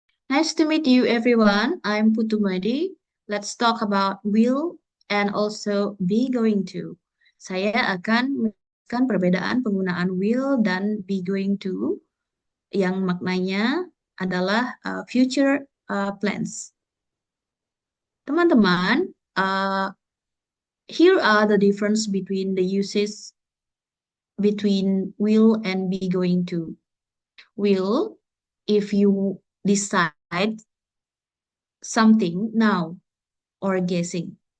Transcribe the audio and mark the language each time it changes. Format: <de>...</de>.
<en>Nice to meet you, everyone. I'm Putumadi. Let's talk about will and also be going to.</en> <id>Saya akan menjelaskan perbedaan penggunaan will dan be going to yang maknanya adalah</id> <en>future plans.</en> <id>Teman-teman,</id> <en>here are the difference between the uses between will and be going to. Will, if you decide something now or guessing.</en>